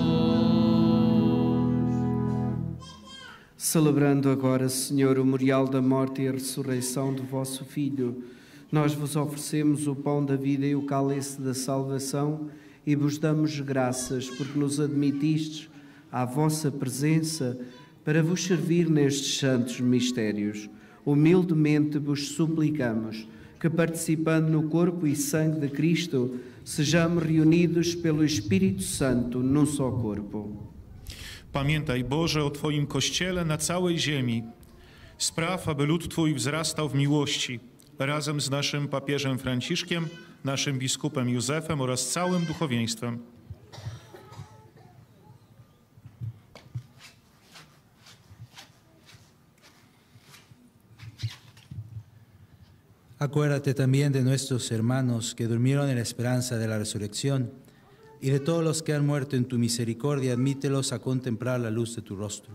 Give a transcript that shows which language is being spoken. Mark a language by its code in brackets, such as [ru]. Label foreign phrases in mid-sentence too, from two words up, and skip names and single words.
[pt] Celebrando agora, Senhor, o memorial da morte e a ressurreição do vosso Filho, nós vos oferecemos o pão da vida e o cálice da salvação e vos damos graças porque nos admitistes à vossa presença para vos servir nestes santos mistérios. Humildemente vos suplicamos que, participando no corpo e sangue de Cristo, sejamos reunidos pelo Espírito Santo num só corpo. [pl] Pamiętaj, Boże, o Twoim Kościele na całej ziemi. Spraw, aby lud Twój wzrastał w miłości, razem z naszym papieżem Franciszkiem, naszym biskupem Józefem oraz całym duchowieństwem. [es] Acuérdate también de nuestros hermanos que durmieron en la esperanza de la resurrección y de todos los que han muerto en tu misericordia, admítelos a contemplar la luz de tu rostro.